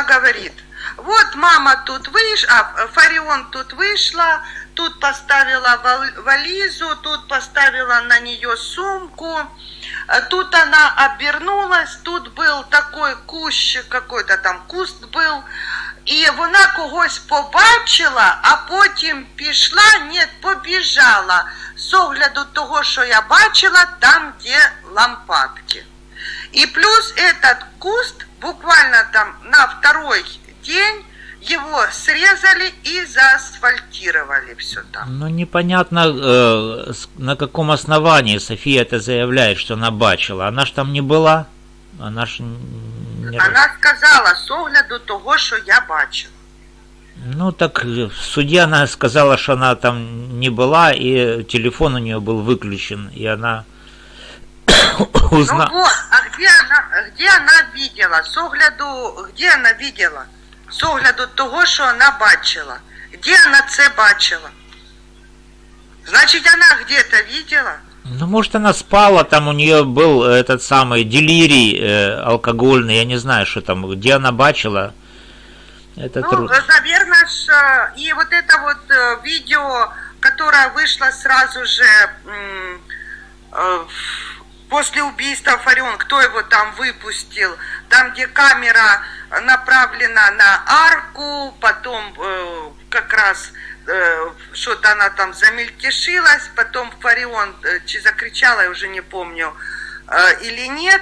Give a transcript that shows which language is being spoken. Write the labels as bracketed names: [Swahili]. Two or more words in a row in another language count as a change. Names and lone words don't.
[Russian] говорит, вот мама тут вышла, Фарион тут вышла, тут поставила вализу, тут поставила на нее сумку, тут она обернулась, тут был такой кущ, какой-то там куст был, [Ukrainian] і вона когось побачила, а потім пішла, ні, побіжала, з огляду того, що я бачила, там, де лампадки. [Russian] И плюс этот куст, буквально там на второй день, его срезали и заасфальтировали все там. Ну, непонятно, на каком основании София это заявляет, что она бачила. Она ж там не была. Она ж... Она сказала, [Ukrainian] з огляду того, що я бачила. [Russian] Ну, так в суде она сказала, что она там не была, и телефон у нее был выключен, и она узнала. Ну вот, а где она видела? [Ukrainian] З огляду, [Russian] где она видела? [Ukrainian] З огляду того, що вона бачила. [Russian] Где она [Ukrainian] це бачила? [Russian] Значит, она где-то видела? Ну, может, она спала, там у нее был этот самый делирий алкогольный, я не знаю, что там, где она бачила. Это ну, наверное, и вот это вот видео, которое вышло сразу же после убийства Фарион, кто его там выпустил, там, где камера направлена на арку, потом как раз что-то она там замельтешилась, потом Фарион закричала, я уже не помню, или нет.